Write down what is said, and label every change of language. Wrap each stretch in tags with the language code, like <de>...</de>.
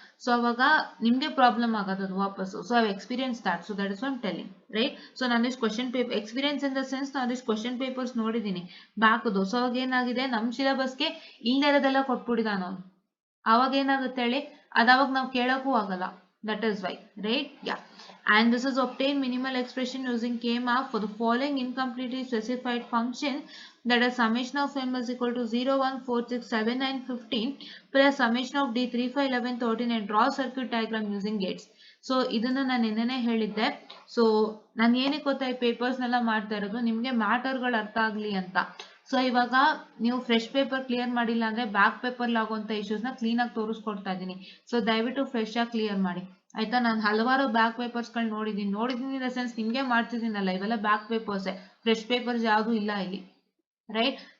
<kn>So ಅವಾಗ ನಿಮ್ಗೆ problem ಆಗೋದು ಅದು ವಾಪಸ್ಸು.</kn> <en>So I experience that, so that is what I am telling, right.</en> <kn>So ನಾನು ಇಷ್ಟು question paper experience</kn> <en>in the sense</en> <kn>ನಾನು ಇಷ್ಟು ಕ್ವಶನ್ ಪೇಪರ್ಸ್ ನೋಡಿದ್ದೀನಿ ಬ್ಯಾಕ್ದು. ಸೊ ಅವಾಗ ಏನಾಗಿದೆ, ನಮ್ಮ ಸಿಲೆಬಸ್ಗೆ ಇಲ್ದಿರೋದೆಲ್ಲ ಕೊಟ್ಬಿಟ್ಟಿದ್ದಾನ ಅವನು. ಅವಾಗ ಏನಾಗುತ್ತೆ ಹೇಳಿ, ಅದಾವಾಗ ನಾವು ಕೇಳೋಕ್ಕೂ ಆಗಲ್ಲ.</kn> <en>That is why, right? Yeah. And this is obtain minimal expression using K-map for the following incompletely specified function, that is summation of m is equal to 0, 1, 4, 6, 7, 9, 15 plus summation of d 3, 5, 11, 13 and draw circuit diagram using gates.</en> <kn>So ಇದನ್ನ ನಾನು ನಿನ್ನೆನೇ ಹೇಳಿದ್ದೆ. So ನಾನು ಏನಕ್ಕೆ ಗೊತ್ತಾ ಈ ಪೇಪರ್ಸ್ನೆಲ್ಲ ಮಾಡ್ತಾ ಇರೋದು, ನಿಮಗೆ ಮ್ಯಾಟರ್ಗಳು ಅರ್ಥ ಆಗಲಿ ಅಂತ. ಸೊ ಇವಾಗ ನೀವು ಫ್ರೆಶ್ ಪೇಪರ್ ಕ್ಲಿಯರ್ ಮಾಡಿಲ್ಲ ಅಂದ್ರೆ ಬ್ಯಾಕ್ ಪೇಪರ್ ಆಗುವಂತ ಇಶ್ಯೂಸ್ನ ಕ್ಲೀನಾಗಿ ತೋರಿಸ್ಕೊಡ್ತಾ ಇದ್ದೀನಿ. ಸೊ ದಯವಿಟ್ಟು ಫ್ರೆಶ್ ಆಗಿ ಕ್ಲಿಯರ್ ಮಾಡಿ ಆಯ್ತಾ. ನಾನು ಹಲವಾರು ಬ್ಯಾಕ್ ಪೇಪರ್ಸ್ಗಳು ನೋಡಿದ್ದೀನಿ</kn> <en>in the sense</en> <kn>ನಿಮ್ಗೆ ಮಾಡ್ತಿದ್ದೀನಲ್ಲ, ಇವೆಲ್ಲ ಬ್ಯಾಕ್ ಪೇಪರ್ಸೇ, ಫ್ರೆಶ್ ಪೇಪರ್ಸ್ ಯಾವುದು ಇಲ್ಲ ಇಲ್ಲಿ, ರೈಟ್.</kn>